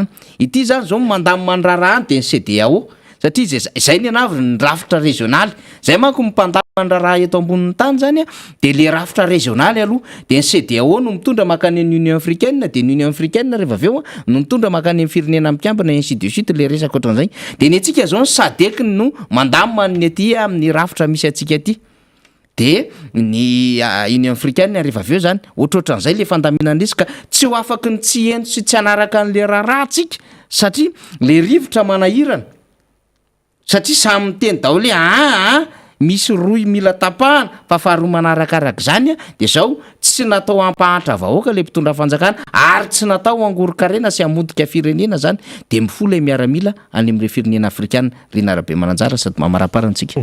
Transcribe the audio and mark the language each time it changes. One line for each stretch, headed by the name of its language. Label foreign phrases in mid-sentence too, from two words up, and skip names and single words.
Malagasy: Ity zany zao mandamy mandraraha de ny CEDEAO satria zay ny anavy ny rafitra régionaly zay manko mipandamy mandraraha eto ambonin'ny tany zany a de le rafitra régionaly aloha de ny CEDEAO no mitondra makany amin'ny Union africaine de ny Union africaine rehefa avy eo no mitondra makany amin'ny firenena mikambana
French: ainsi de suite
Malagasy: le resaka ohatran'izay de ny antsika zao ny SADC no mandamy man'ny aty amin'ny rafitra misy atsika aty de ny Union africaine rehefa avy eo zany ohatrohatran'izay le fandaminana resaka tsy ho afaky ny tsy ento sy tsy hanaraka an'le raharahantsika satria le rivotra manahirana satria samy miteny daholo misy roy mila tapahana fa faharoa manarakarak' zany a de zao tsy natao ampahatra vahoaka le mpitondra fanjakana ary tsy natao angorokarena sy amodika firenena zany de mifola miaramila any amin'ire firenena afrikana Rina Rabe Mananjara sady mamaraparantsika.